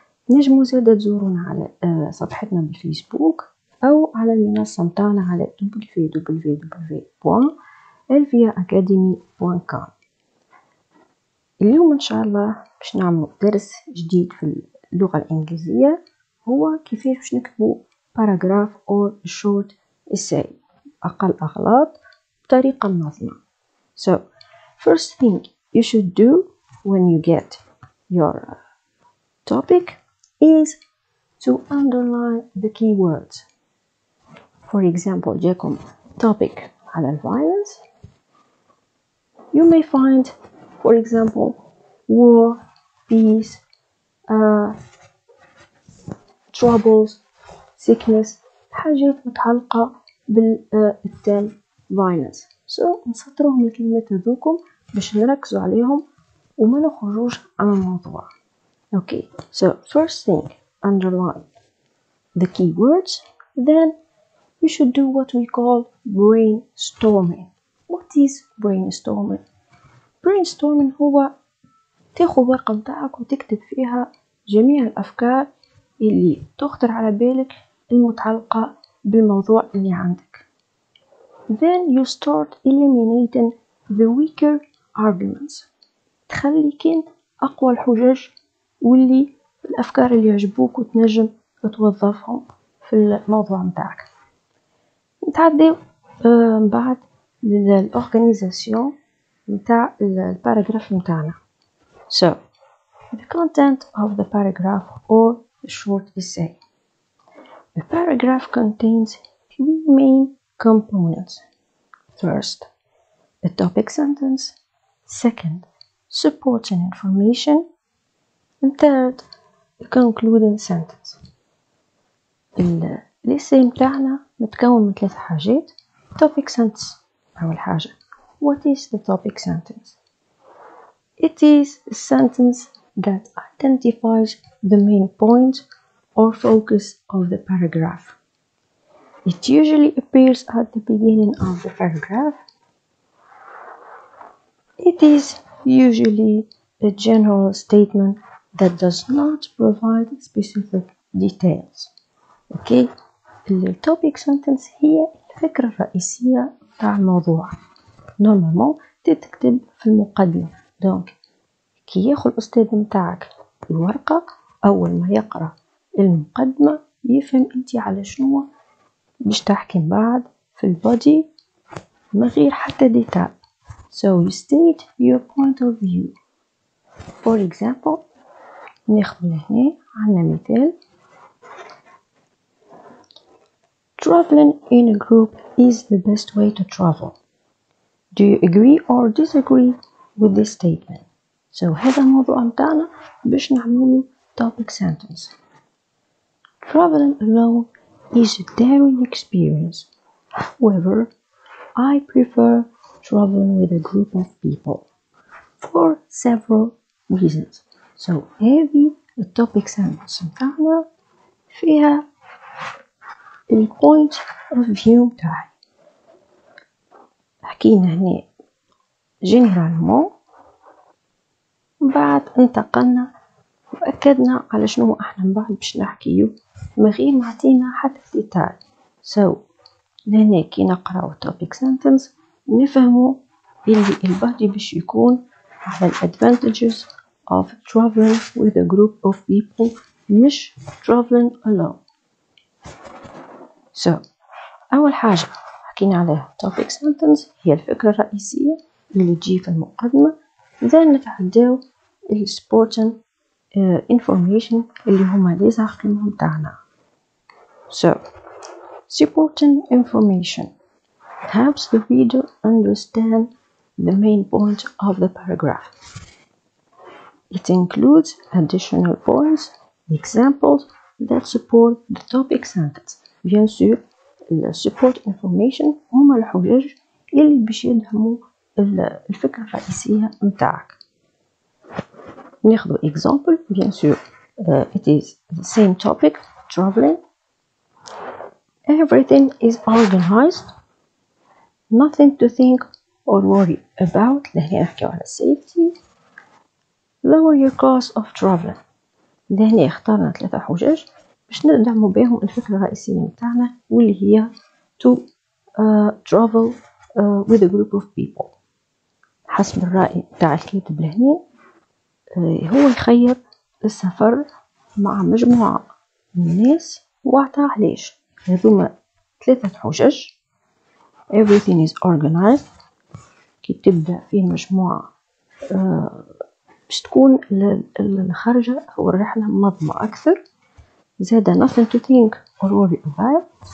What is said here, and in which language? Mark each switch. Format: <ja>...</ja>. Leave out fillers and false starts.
<ar>نجموا زادا تزورونا على صفحتنا بالفيسبوك أو على المنصة متاعنا على www.alfiaacademy.com. اليوم إن شاء الله باش نعمل درس جديد في اللغة الإنجليزية، هو كيفاش باش نكتبوا</ar> <en>paragraph or short essay</en> <ar>أقل أغلاط بطريقة منظمة.</ar> <en>So first thing you should do when you get your topic is to underline the keywords. For example,</en> <ar>جاكم</ar> <en>topic على violence. You may find, for example, war, peace, troubles, sickness،</en> <ar>حاجات متعلقة بالتام</ar> <en>violence.</en> <ar>So نسطروهم الكلمات هذوكم باش نركزوا عليهم وما نخرجوش عن الموضوع.</ar> <en>Okay, so first thing, underline the keywords. Then you should do what we call brainstorming. What is brainstorming?</en> <ar>Brainstorming هو تاخذ ورقة متاعك وتكتب فيها جميع الأفكار اللي تخطر على بالك المتعلقة بالموضوع اللي عندك.</ar> <en>Then you start eliminating the weaker arguments.</en> <ar>تخلي كين أقوى الحجج واللي الأفكار اللي يعجبوك وتنجم توظفهم في الموضوع متاعك. نتعدي بعد للأورغانيزاسيون متاع الباراجراف متاعنا.</ar> <en>So the content of the paragraph or the short essay. The paragraph contains three main components. First, a topic sentence. Second, supporting information. And third, a concluding sentence.</en> <ar>الإساي متاعنا متكون من 3 حاجات.</ar> <en>topic sentence</en> <ar>أول حاجة.</ar> <en>What is the topic sentence? It is a sentence that identifies the main point or focus of the paragraph. It usually appears at the beginning of the paragraph. It is usually a general statement that does not provide specific details. Okay? The topic sentence</en> <ar>هي الفكرة الرئيسية تاع الموضوع. Normalement تكتب في المقدمة. دونك كي ياخذ الأستاذ متاعك الورقة أول ما يقرأ المقدمة يفهم أنت على شنو باش تحكي بعد في البودي من غير حتى ديتاي.</ar> <en>So you state your point of view. For example,</en> <ar>ناخذ هنا عندنا مثال.</ar> <en>Traveling in a group is the best way to travel. Do you agree or disagree with this statement?</en> <ar>So هذا الموضوع متاعنا باش نعملو topic sentence.</ar> <en>Traveling alone is a daring experience. However, I prefer traveling with a group of people for several reasons.</en> <ar>So هذه topic sentence متاعنا فيها ال point of view متاعي. حكينا هنا generally بعد انتقلنا وأكدنا على شنو احنا من بعد باش نحكيو من غير ما عطينا حتى ديتاي.</ar> <en>So</en> <ar>لهنا كي نقراو</ar> <en>topic sentence</en> <ar>نفهمو اللي البادي باش يكون على</ar> <en>advantages of traveling with a group of people</en> <ar>مش</ar> <en>traveling alone.</en> <ar>So أول حاجة حكينا عليها topic sentence هي الفكرة الرئيسية اللي تجي في المقدمة. إذا نتعداو supporting information اللي هما لي زارغومون متاعنا.</ar> <en>So supporting information helps the reader understand the main point of the paragraph. It includes additional points, examples that support the topic sentence.</en> <fr>Bien sûr,</fr> <en>support information</en> <ar>هما الحجج اللي باش يدعموا الفكرة الرئيسية متاعك. ناخذ</ar> <en>example</en> <fr>bien sûr.</fr> <en>It is the same topic, traveling. Everything is organized, nothing to think or worry about.</en> <ar>لهنا نحكيو على safety.</ar> <en>Lower your cost of traveling.</en> <ar>لهنا اخترنا 3 حجج باش ندعمو بهم الفكرة الرئيسية متاعنا واللي هي</ar> <en>to travel with a group of people.</en> <ar>حسب الرأي متاع الكاتب لهنا هو يخير السفر مع مجموعة من الناس وعطا علاش. هذوما 3 حجج.</ar> <en>Everything is organized.</en> <ar>كي تبدأ في مجموعة باش تكون الخرجة أو الرحلة منظمة أكثر. زادة</ar> <en>nothing to think or worry about.</en>